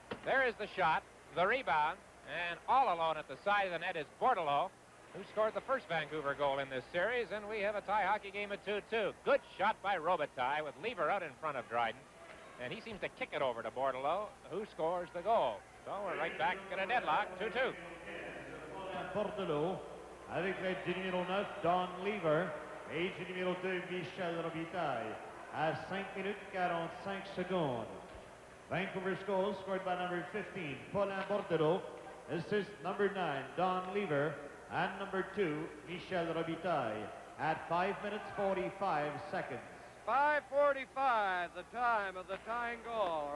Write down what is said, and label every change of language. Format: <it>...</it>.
<en>There is the shot, the rebound, and all alone at the side of the net is Bordelot, who scored the first Vancouver goal in this series, and we have a tie hockey game at 2-2. Good shot by Robitaille with Lever out in front of Dryden, and he seems to kick it over to Bordelot, who scores the goal. So we're right back at a deadlock, 2-2.</en> <fr>Bordelot, avec l'aide du numéro 9, Don Lever, et du numéro 2, Michel Robitaille, à 5 minutes 45 secondes.</fr> <en>Vancouver goal scored by number 15, Paulin Bordelot, assist number 9, Don Lever, and number 2, Michel Robitaille, at 5 minutes 45 seconds. 5:45, the time of the tying goal.</en>